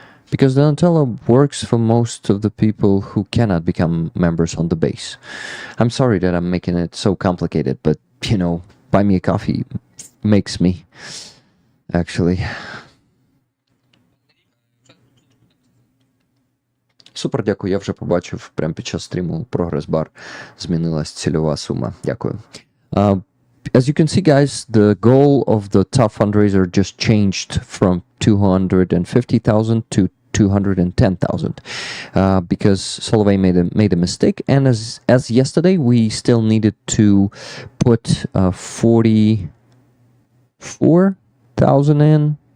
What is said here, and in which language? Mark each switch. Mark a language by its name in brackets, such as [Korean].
[English] Because Donatello works for most of the people who cannot become members on the base. I'm sorry that I'm making it so complicated, but, you know, Buy Me a Coffee makes me, actually. [Ukrainian] Супер, дякую. Я вже побачив прямо під час стріму прогрес-бар. Змінилась цільова сума. Дякую. [English] As you can see, guys, the goal of the top fundraiser just changed from 250,000 to 210,000 because Soloway made a mistake, and as yesterday we still needed to put 44,000 in.